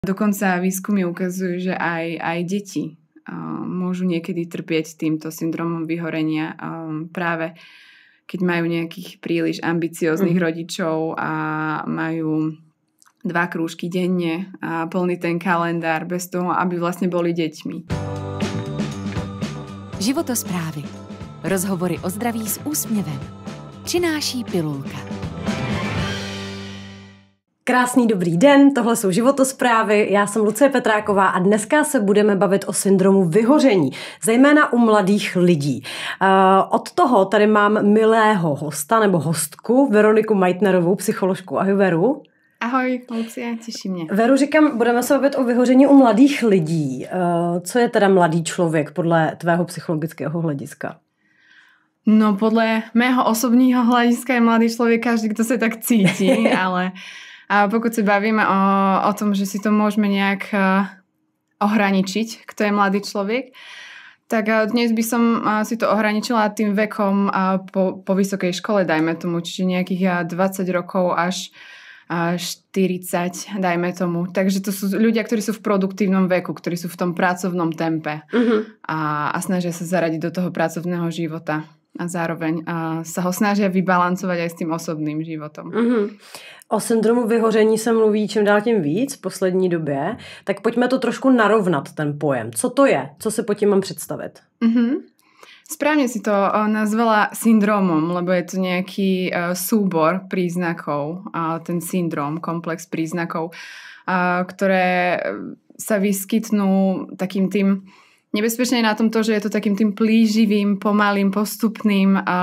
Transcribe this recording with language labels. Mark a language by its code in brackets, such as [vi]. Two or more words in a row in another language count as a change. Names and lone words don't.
[sk] Dokonca výskumy ukazujú, že aj deti môžu niekedy trpieť týmto syndromom vyhorenia práve keď majú nejakých príliš ambicióznych rodičov a majú 2 krúžky denne a plný ten kalendár bez toho, aby vlastne boli deťmi. [cs] Životosprávy. Rozhovory o zdraví s úsměvem. Přináší Pilulka. Krásný dobrý den, tohle jsou Životosprávy, já jsem Lucie Petráková a dneska se budeme bavit o syndromu vyhoření, zejména u mladých lidí. Od toho tady mám milého hosta nebo hostku, Veroniku Meitnerovou, psycholožku. Ahoj Veru. Ahoj Lucie, těší mě. Veru, říkám, budeme se bavit o vyhoření u mladých lidí. Co je teda mladý člověk podle tvého psychologického hlediska? No podle mého osobního hlediska je mladý člověk každý, kdo se tak cítí, ale pokud se bavíme o tom, že si to [sk] môžeme nejak ohraničiť, kto je mladý človek, tak dnes by som si to ohraničila tým vekom po vysokej škole, dajme tomu, čiže nejakých 20 rokov až 40, dajme tomu. Takže to sú ľudia, ktorí sú v produktívnom veku, ktorí sú v tom pracovnom tempe a snažia sa zaradiť do toho pracovného života. A zároveň sa ho snažia vybalancovať aj s tým osobným životom. [cs] O syndromu vyhoření se mluví čím dál tím víc v poslední době, tak pojďme to trošku narovnat, ten pojem. Co to je? Co si pod tím mám představit? [sk] Správne si to nazvala syndromom, lebo je to nejaký súbor príznakov, ten syndrom, komplex príznakov, ktoré sa vyskytnú takým tým nebezpečné je na tom to, že je to takým tým plíživým, pomalým, postupným